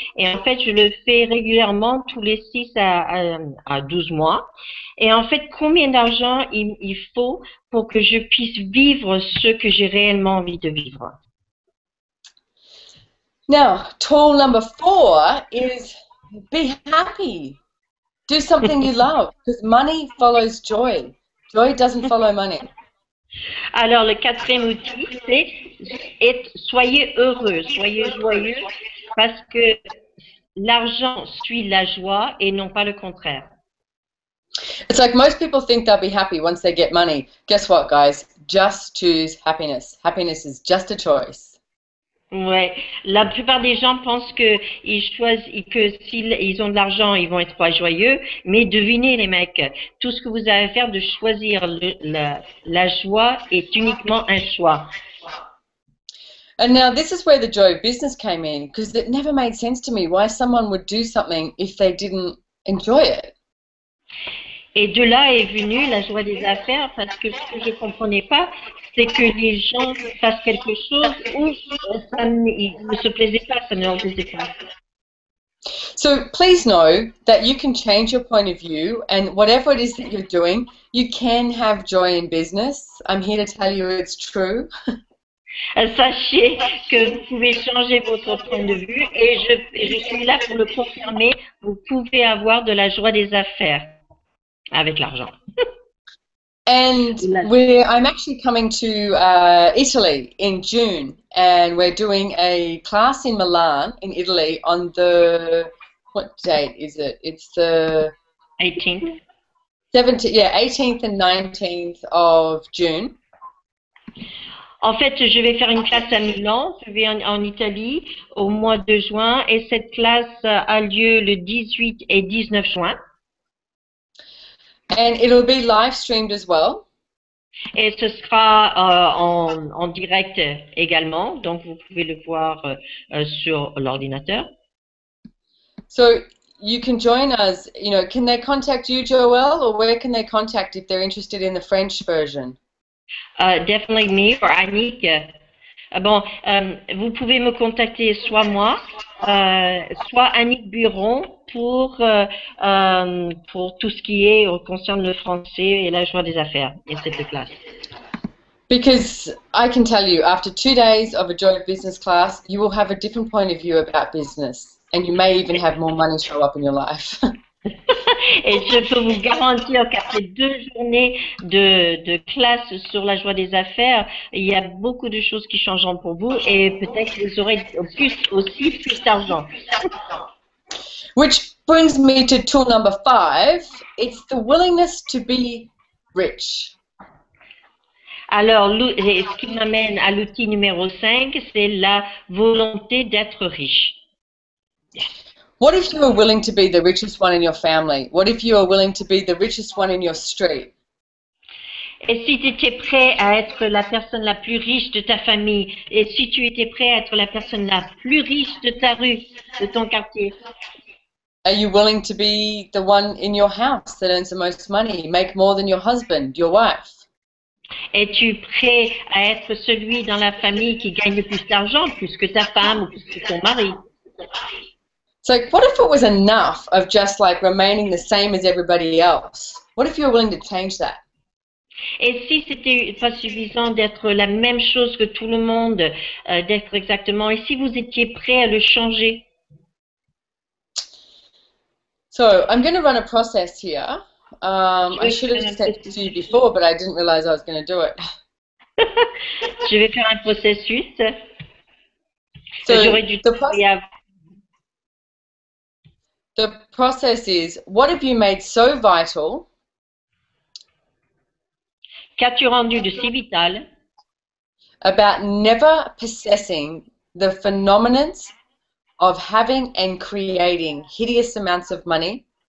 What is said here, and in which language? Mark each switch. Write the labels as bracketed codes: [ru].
[fr] Et en fait, je le fais régulièrement tous les 6 à 12 mois. Et en fait, combien d'argent il faut pour que je puisse vivre ce que j'ai réellement envie de vivre? [en] Now, tool number 4 is be happy. Do something you love, because money follows joy. Joy doesn't follow money. [fr] Alors, le quatrième outil, c'est soyez heureux, soyez joyeux, parce que l'argent suit la joie et non pas le contraire. [en] It's like most people think they'll be happy once they get money. Guess what, guys? Just choose happiness. Happiness is just a choice. [fr] Ouais, la plupart des gens pensent que s'ils ont de l'argent, ils vont être pas joyeux. Mais devinez les mecs, tout ce que vous avez à faire de choisir la joie est uniquement un choix. [en] And now this is where the joy of business came in, because it never made sense to me why someone would do something if they didn't enjoy it. [fr] Et de là est venue la joie des affaires, parce que ce que je comprenais pas, c'est que les gens fassent quelque chose où ils ne se plaisaient pas, ça ne leur plaisait pas. [en] So please know that you can change your point of view, and whatever it is that you're doing, you can have joy in business. I'm here to tell you it's true. [fr] Sachez que vous pouvez changer votre point de vue et je suis là pour le confirmer. Vous pouvez avoir de la joie des affaires avec l'argent. [en] And I'm actually coming to Italy in June, and we're doing a class in Milan, in Italy, on the, what date is it? It's the 18th. 18th and 19th of June. [fr] En fait, je vais faire une classe à Milan, je vais en Italie au mois de juin, et cette classe a lieu le 18 et 19 juin. [en] And it'll be live streamed as well. [fr] Et ce sera en direct également, donc vous pouvez le voir sur l'ordinateur. [en] So you can join us, you know, can they contact you, Joelle, or where can they contact if they're interested in the French version? Definitely me or Annick. [fr] Bon, vous pouvez me contacter soit moi, soit Annick Buron pour tout ce qui concerne le français et la joie des affaires et cette classe. [en] Because I can tell you, after 2 days of a Joy of Business class, you will have a different point of view about business, and you may even have more money show up in your life. [fr] Et je peux vous garantir qu'après 2 journées de classe sur la joie des affaires, il y a beaucoup de choses qui changeront pour vous et peut-être que vous aurez plus d'argent. [en] Which brings me to tool number 5. It's the willingness to be rich. [fr] Alors, ce qui m'amène à l'outil numéro 5, c'est la volonté d'être riche. [en] What if you are willing to be the richest one in your family? What if you are willing to be the richest one in your street? [fr] Et si tu étais prêt à être la personne la plus riche de ta famille, et si tu étais prêt à être la personne la plus riche de ta rue, de ton quartier? [en] Are you willing to be the one in your house that earns the most money, make more than your husband, your wife? [fr] Es-tu prêt à être celui dans la famille qui gagne le plus d'argent, plus que ta femme ou plus que ton mari? [en] It's like, what if it was enough of just like remaining the same as everybody else? What if you were willing to change that? [fr] Et si c'était pas suffisant d'être la même chose que tout le monde, d'être exactement, et si vous étiez prêt à le changer? [en] So I'm going to run a process here. I should have said it to you before, but I didn't realize I was going to do it. [fr] Je vais faire un processus. [en] So [fr] J'aurais dû [en] the process is, what have you made so vital? [fr] Qu'as-tu rendu de si vital? [en] About never possessing the phenomenon of having and creating hideous amounts of money?